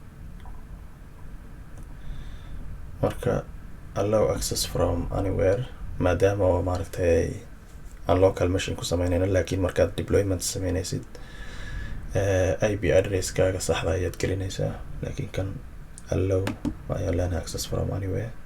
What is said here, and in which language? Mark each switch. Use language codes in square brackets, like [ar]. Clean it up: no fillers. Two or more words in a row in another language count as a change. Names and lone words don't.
[en] Marka allow access from anywhere, [so] maadaama oo maaragtay aan [en] local machine [so] ku sameynayna, laakiin markaad deployment sameynaysid [en] IP addresskaaga [so] saxda ayaad gelinaysaa, laakiin kan allow ayaan leenahay [en] access from anywhere.